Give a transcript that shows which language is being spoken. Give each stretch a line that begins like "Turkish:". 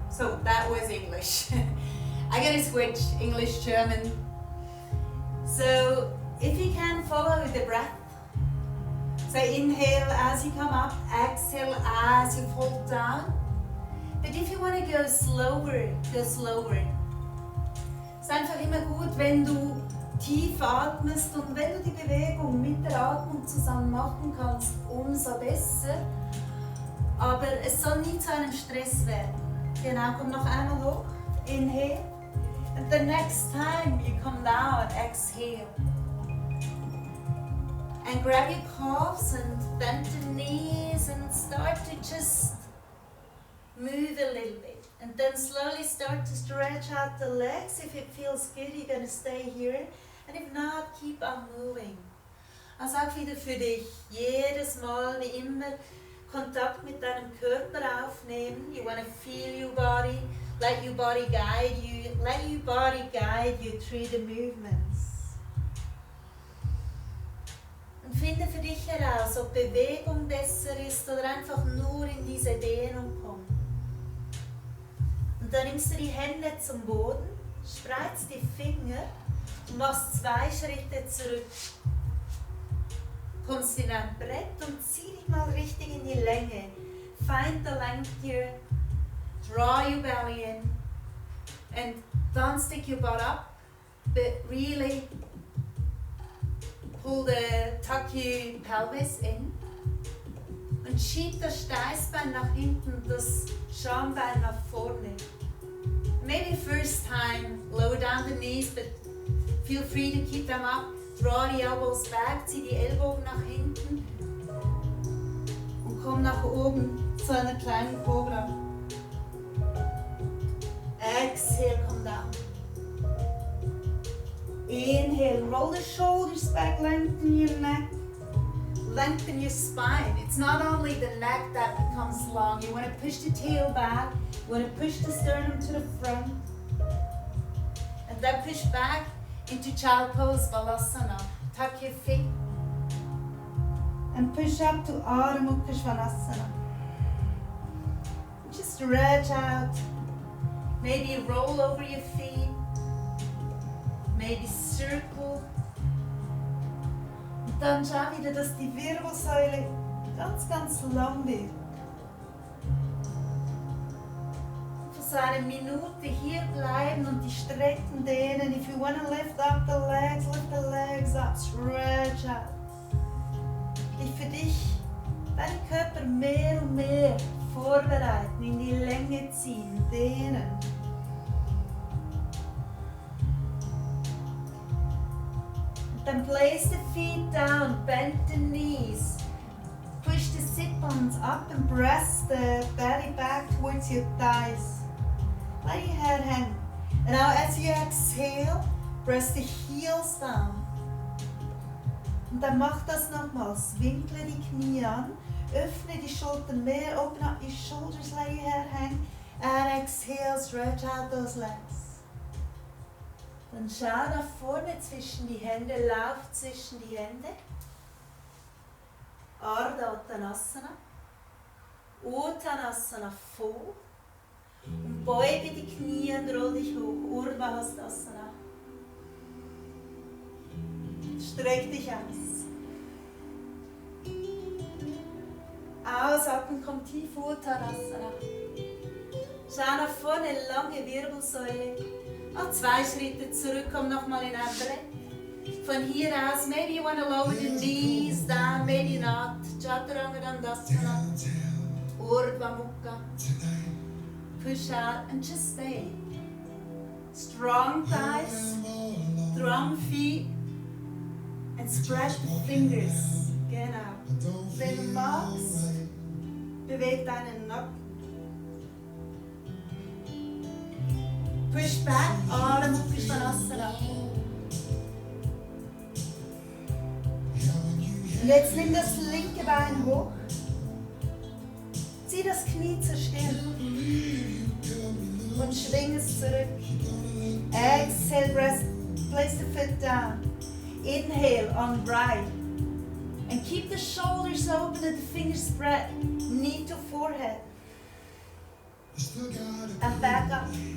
English: So that was English. I'm gonna switch English, German. So if you can, follow the breath. So inhale as you come up, exhale as you fall down. But if you want to go slower, go slower.
German: Es ist einfach immer gut, wenn du tief atmest und wenn du die Bewegung mit der Atmung zusammen machen kannst, umso besser. Aber es soll nie zu einem Stress werden. Genau, komm noch einmal hoch.
English: Inhale. And the next time you come down, exhale. And grab your calves and bend the knees and start to just move a little bit. And then slowly start to stretch out the legs. If it feels good, you're going to stay here. And if not, keep on moving.
German: Also auch wieder für dich. Jedes Mal, wie immer, Kontakt mit deinem Körper aufnehmen.
English: You want to feel your body. Let your body guide you. Let your body guide you through the movements.
German: Und finde für dich heraus, ob Bewegung besser ist oder einfach nur in diese Dehnung kommt. Und dann nimmst du die Hände zum Boden, spreizt die Finger und machst 2 Schritte zurück. Kommst in ein Brett und zieh dich mal richtig in die Länge.
English: Find the length here. Draw your belly in. And don't stick your butt up, but really tuck your pelvis in.
German: Und schieb das Steißbein nach hinten, das Schambein nach vorne.
English: Maybe first time, lower down the knees, but feel free to keep them up. Draw the elbows back,
German: zieh die Ellbogen nach hinten und komm nach oben zu einer kleinen Cobra.
English: Exhale, come down. Inhale, roll the shoulders back, lengthen your neck, lengthen your spine. It's not only the neck that becomes long. You want to push the tail back, you want to push the sternum to the front, and then push back into child pose, Balasana. Tuck your feet and push up to Ardha Mukha Svanasana. Just stretch out. Maybe roll over your feet. Maybe circle.
German: Und dann schau wieder, dass die Wirbelsäule ganz, ganz lang wird. Für so eine Minute hier bleiben und die Strecken dehnen.
English: If you want to lift the legs up, stretch out.
German: Dich für dich, deinen Körper mehr und mehr vorbereiten, in die Länge ziehen, dehnen.
English: Then place the feet down, bend the knees, push the sit-bones up and press the belly back towards your thighs. Let your head hang. And now as you exhale, press the heels down.
German: Und dann mach das nochmals. Winkle die Knie an, öffne die Schultern mehr,
English: open up your shoulders, let your head hang. And exhale, stretch out those legs.
German: Dann schau nach vorne zwischen die Hände, lauf zwischen die Hände. Ardha Uttanasana. Uttanasana vor. Und beuge die Knie und roll dich hoch. Urdhva Hastasana. Streck dich aus. Ausatmen, komm tief, Uttanasana. Schau nach vorne, lange Wirbelsäule. Noch 2 Schritte zurück, komm nochmal in ein Brett. Von hier aus,
English: maybe you want to lower the knees down, maybe not. Chaturanga Dandasana. Urdhva Mukha. Push out and just stay. Strong thighs, strong feet, and spread the fingers.
German: Genau. Wenn du magst, beweg deinen Nacken.
English: Push back, Ardha Mukha Svanasana.
German: Und jetzt nimm das linke Bein hoch. Zieh das Knie zur Stirn. Und schwing es zurück.
English: Exhale, place the foot down. Inhale on right. And keep the shoulders open and the fingers spread. Knee to forehead. And back up.